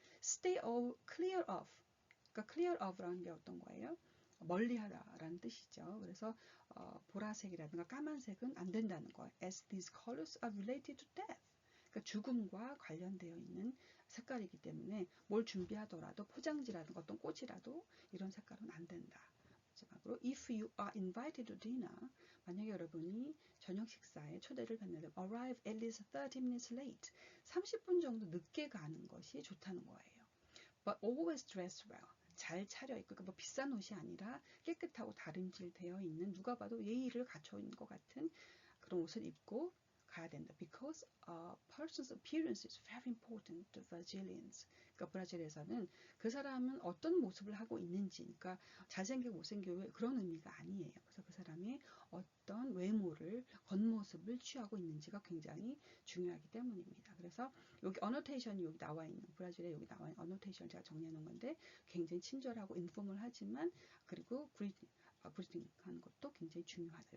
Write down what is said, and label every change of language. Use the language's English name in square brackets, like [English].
[English] Stay clear of. [Korean] 그러니까 clear of라는 게 어떤 거예요? 멀리하다라는 뜻이죠. 그래서 보라색이라든가 까만색은 안 된다는 거예요. [English] As these colors are related to death. [Korean] 그러니까 죽음과 관련되어 있는 색깔이기 때문에 뭘 준비하더라도 포장지라든가 어떤 꽃이라도 이런 색깔은 안 된다. 마지막으로 [English] if you are invited to dinner 만약에 여러분이 저녁 식사에 초대를 받는데 arrive at least 30 minutes late [Korean] 30분 정도 늦게 가는 것이 좋다는 거예요. [English] But always dress well. [Korean] 잘 차려입고 그러니까 뭐 비싼 옷이 아니라 깨끗하고 다림질되어 있는 누가 봐도 예의를 갖춰 있는 것 같은 그런 옷을 입고 가야 된다. [English] Because a person's appearance is very important to Brazilians. [Korean] 그러니까 브라질에서는 그 사람은 어떤 모습을 하고 있는지, 그러니까 잘생기고 못생기고 그런 의미가 아니에요. 그래서 그 사람이 어떤 외모를, 겉모습을 취하고 있는지가 굉장히 중요하기 때문입니다. 그래서 여기 어노테이션이 여기 나와 있는, 브라질에 여기 나와 있는 어노테이션을 제가 정리해 놓은 건데 굉장히 친절하고 인포멀하지만 그리고 그리팅 하는 것도 굉장히 중요하다.